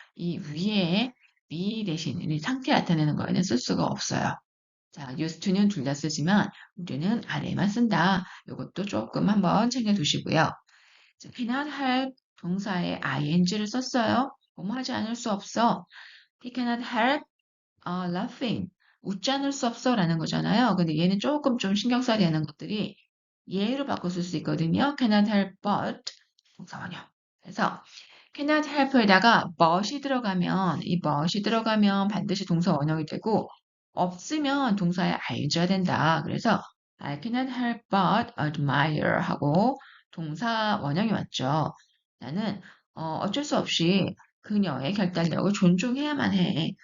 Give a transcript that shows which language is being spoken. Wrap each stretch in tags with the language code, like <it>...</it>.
<ko>이 위에 be 대신 이 상태 나타내는 거에는 쓸 수가 없어요. 자, used to는 둘 다 쓰지만 우리는 아래에만 쓴다. 이것도 조금 한번 챙겨두시고요. cannot help 동사에 ing를 썼어요. 뭐뭐 하지 않을 수 없어.</ko> <en>He cannot help laughing.</en> <ko>웃지 않을 수 없어 라는 거잖아요. 근데 얘는 조금 좀 신경 써야 되는 것들이 예로 바꿔 쓸 수 있거든요. cannot help but 동사 원형. 그래서 cannot help에다가 but이 들어가면 이 but이 들어가면 반드시 동사 원형이 되고 없으면 동사에 ing가 된다. 그래서</ko> <en>I cannot help but admire</en> <ko>하고 동사 원형이 왔죠. 나는 어쩔 수 없이 그녀의 결단력을 존중해야만 해.</ko>